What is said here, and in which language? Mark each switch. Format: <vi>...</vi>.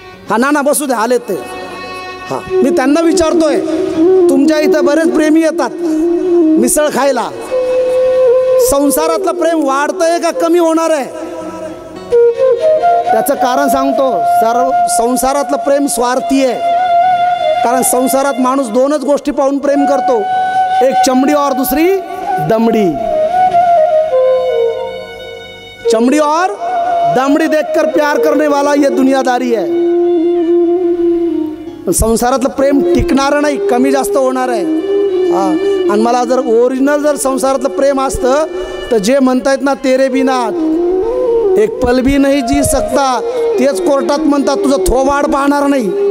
<mr>हा ना बसू दे, आलेत ते. हां, मी त्यांना विचारतोय, तुमच्या इथं बरेच प्रेमी येतात मिसळ खायला, संसारातलं प्रेम वाढतंय का कमी होणार आहे? त्याचं कारण सांगतो. संसारातलं प्रेम स्वार्थी आहे, कारण संसारात माणूस दोनच गोष्टी पाहून प्रेम करतो, एक</mr> <hi>चमडी और दूसरी दमडी. चमडी और दमडी देखकर प्यार करने वाला ये दुनियादारी है.</hi> <mr>संसारातलं प्रेम टिकणार नाही, कमी जास्त होणार आहे. हां, आणि मला जर ओरिजिनल जर संसारातलं प्रेम असतं तर जे म्हणतायत ना,</mr> <hi>तेरे बिना एक पल भी नाही जी सकता,</hi> <mr>तेच कोर्टात म्हणतात तुझं थोबाड पाहणार नाही.</mr>